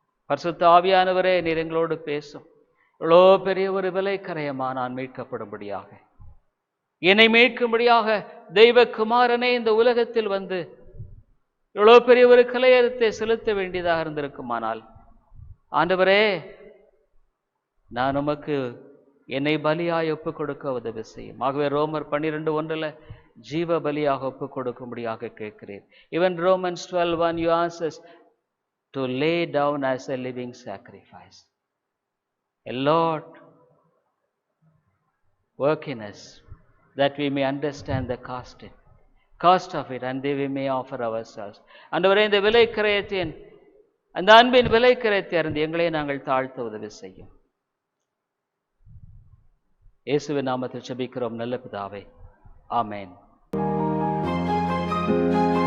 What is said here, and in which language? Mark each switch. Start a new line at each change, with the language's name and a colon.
Tamil: பரிசுத்த ஆவியானவரே, நீர் எங்களோடு பேசும். இவ்வளோ பெரிய ஒரு விலைக்கரையமா நான் மீட்கப்படும்படியாக, என்னை மீட்கும்படியாக தெய்வகுமாரனே இந்த உலகத்தில் வந்து இவ்வளோ பெரிய ஒரு கலையத்தை செலுத்த வேண்டியதாக இருந்திருக்குமானால், ஆண்டவரே, நான் உமக்கு என்னை பலியாய் ஒப்புக் கொடுக்க உதவி செய்யும். ஆகவே ரோமர் 12:1 ஜீவ பலியாக ஒப்புக் கொடுக்கும்படியாக கேட்கிறேன்.
English: Even Romans 12:1 you ask us to lay down as a living sacrifice. Lord, work in us that we may understand the cost of it, and we may offer ourselves.
Tamil: ஆண்டவரே, இந்த விலைக்கிரயத்தின் அந்த அன்பின் விலைக்கிரயத்தை அறிந்து எங்களை நாங்கள் தாழ்த்த உதவி செய்யும். இயேசுவின் நாமத்தில் ஜெபிக்கிறோம் நல்ல பிதாவே, ஆமென்.